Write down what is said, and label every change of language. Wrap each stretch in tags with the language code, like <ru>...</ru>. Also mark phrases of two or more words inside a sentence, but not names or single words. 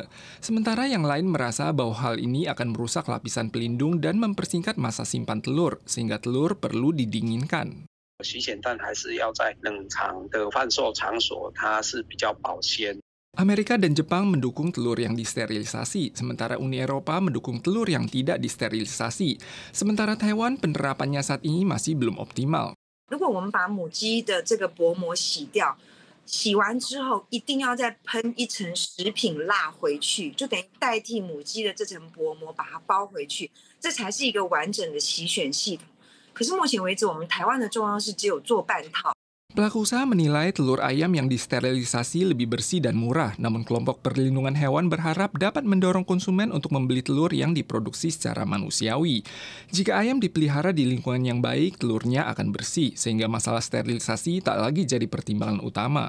<id>Sementara yang lain merasa bahwa hal ini akan merusak lapisan pelindung dan mempersingkat masa simpan telur, sehingga telur perlu didinginkan. Amerika dan Jepang mendukung telur yang disterilisasi, sementara Uni Eropa mendukung telur yang tidak disterilisasi. Sementara Taiwan penerapannya saat ini masih belum optimal.</id> <zh>如果我们把母鸡的这个薄膜洗掉，洗完之后一定要再喷一层食品蜡回去，就等于代替母鸡的这层薄膜，把它包回去，这才是一个完整的洗选系统。可是目前为止，我们台湾的中央是只有做半套。</zh> <id>Pelaku usaha menilai telur ayam yang disterilisasi lebih bersih dan murah, namun kelompok perlindungan hewan berharap dapat mendorong konsumen untuk membeli telur yang diproduksi secara manusiawi. Jika ayam dipelihara di lingkungan yang baik, telurnya akan bersih, sehingga masalah sterilisasi tak lagi jadi pertimbangan utama.</id>